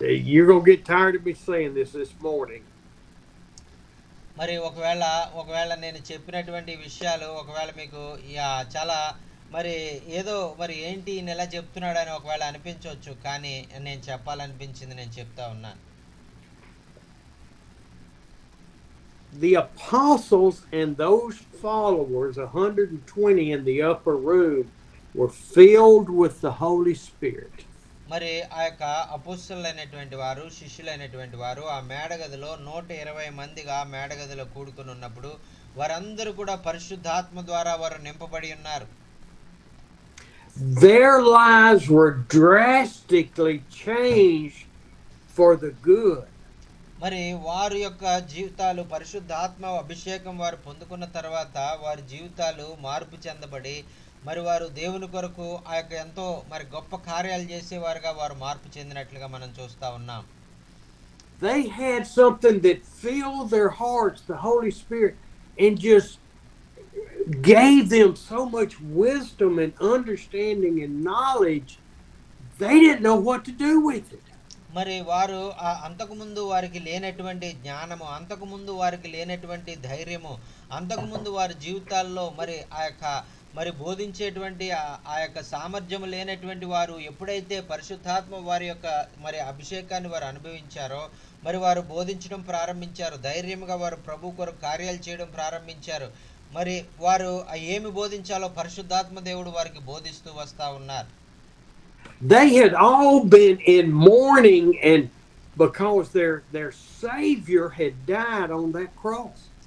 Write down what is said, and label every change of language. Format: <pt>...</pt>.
<en>You're going to get tired of me saying this morning.</en> <te>మరి ఒకవేళ నేను చెప్పినటువంటి విషయాలు ఒకవేళ మీకు చాలా మరి ఏదో మరి ఏంటి ఈయన ఎలా చెప్తున్నాడని ఒకవేళ అనిపించవచ్చు, కానీ నేను చెప్పాలనిపించింది నేను చెప్తా ఉన్నాను.</te> <en>The apostles and those followers, 120 in the upper room, were filled with the Holy Spirit.</en> <te>మరి ఆ యొక్క అపోస్తలులైనటువంటి వారు, శిష్యులైనటువంటి వారు ఆ మేడగదిలో 120 మందిగా మేడగదిలో కూడుకుని ఉన్నప్పుడు వారందరూ కూడా పరిశుద్ధాత్మ ద్వారా వారు నింపబడి ఉన్నారు.</te> <en>Their lives were drastically changed for the good.</en> <te>మరి వారి యొక్క జీవితాలు పరిశుద్ధాత్మ అభిషేకం వారు పొందుకున్న తర్వాత వారి జీవితాలు మార్పు చెందబడి మరి వారు దేవుని కొరకు ఆ యొక్క ఎంతో మరి గొప్ప కార్యాలు చేసేవారుగా వారు మార్పు చెందినట్లుగా మనం చూస్తా ఉన్నాం.</te> <en>They had something that filled their hearts, the Holy Spirit, and just gave them so much wisdom and understanding and knowledge. They didn't know what to do with it.</en> <te>మరి వారు అంతకుముందు వారికి లేనటువంటి జ్ఞానము, అంతకుముందు వారికి లేనటువంటి ధైర్యము, అంతకుముందు వారి జీవితాల్లో మరి ఆ యొక్క మరి బోధించేటువంటి ఆ యొక్క సామర్థ్యం లేనటువంటి వారు ఎప్పుడైతే పరిశుద్ధాత్మ వారి యొక్క మరి అభిషేకాన్ని వారు అనుభవించారో మరి వారు బోధించడం ప్రారంభించారు, ధైర్యంగా వారు ప్రభు కొరకు కార్యాలు చేయడం ప్రారంభించారు. మరి వారు ఏమి బోధించాలో పరిశుద్ధాత్మ దేవుడు వారికి బోధిస్తూ వస్తా ఉన్నారు.</te> <en>They had all been in mourning, and because their Savior had died on that cross.</en>